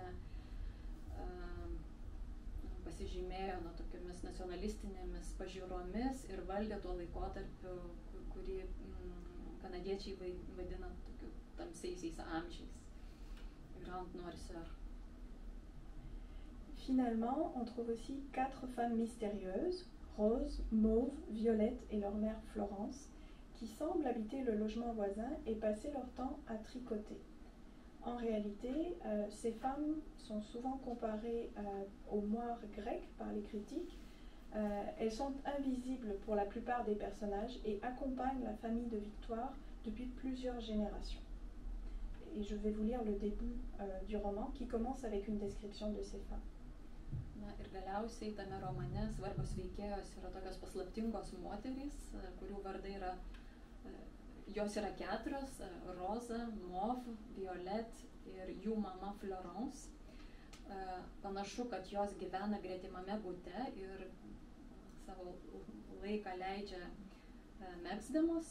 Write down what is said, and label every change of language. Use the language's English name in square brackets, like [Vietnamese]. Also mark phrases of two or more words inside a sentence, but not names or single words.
[Lithuanian] pasižymėjo tokiomis nacionalistinėmis pažiūromis ir valdė tuo laikotarpiu, kurį kanadiečiai vadina tokiu tamsiaisiais amžiais. Grande Noirceur. [French] Finalement, on trouve aussi 4 femmes mystérieuses, Rose, Mauve, Violette et leur mère Florence, qui semblent habiter le logement voisin et passer leur temps à tricoter. En réalité, ces femmes sont souvent comparées aux moires grecques par les critiques. Elles sont invisibles pour la plupart des personnages et accompagnent la famille de Victoire depuis plusieurs générations. Et je vais vous lire le début du roman qui commence avec une description de ces femmes. [Lithuanian] Na ir galiausiai tame romane svarbios veikėjos yra tokios paslaptingos moterys, kurių vardai yra jos yra 4, Roza, Mauve, Violette ir jų mama Florence. Panašu, kad jos gyvena gretimame bute ir savo laiką leidžia megzdamos.